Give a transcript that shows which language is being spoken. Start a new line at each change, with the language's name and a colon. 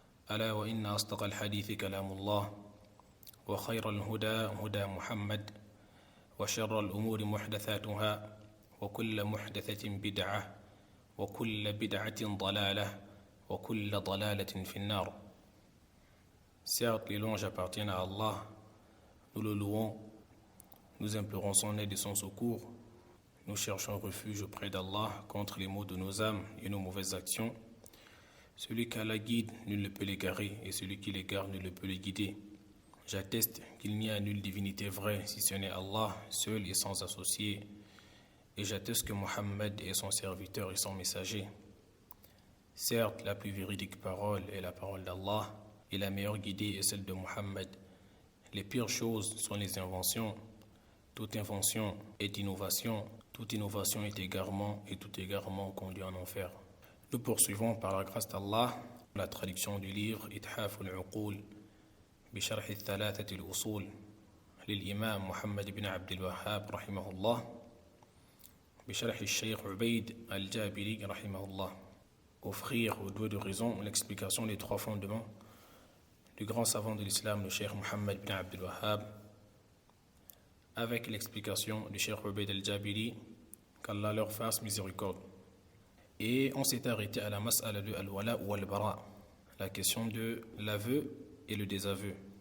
Arabic: ألا وإن أصدق الحديث كلام الله وخير الهدى هدى محمد وشر الأمور محدثاتها وكل محدثة بدعة وكل بدعة ضلالة وكل ضلالة في النار.
French: Certes, les louanges appartiennent à Allah, nous le louons, nous implorons son aide et son secours, nous cherchons refuge auprès d'Allah contre les maux de nos âmes et nos mauvaises actions. Celui qui la guide, nul ne peut l'égarer, et celui qui l'égare, nul ne peut le guider. J'atteste qu'il n'y a nulle divinité vraie si ce n'est Allah, seul et sans associé. Et j'atteste que Mohammed est son serviteur et son messager. Certes, la plus véridique parole est la parole d'Allah, et la meilleure guidée est celle de Mohammed. Les pires choses sont les inventions. Toute invention est innovation, toute innovation est égarement, et tout égarement conduit en enfer. Nous poursuivons par la grâce d'Allah la traduction du livre Ithaf al-Uqul
Arabic: بشرح الثلاثة الأصول للإمام محمد بن عبد الوهاب رحمه الله بشرح الشيخ عبيد الجابري رحمه الله.
French: Offrir au doigt de raison l'explication des trois fondements du grand savant de l'islam, le Cheikh Mohammed bin Abdul Wahhab, avec l'explication du Cheikh Ubayd al-Jabiri, qu'Allah leur fasse miséricorde. Et on s'est arrêté à la mas'ala de al-wala ou al-bara, la question de l'aveu et le désaveu.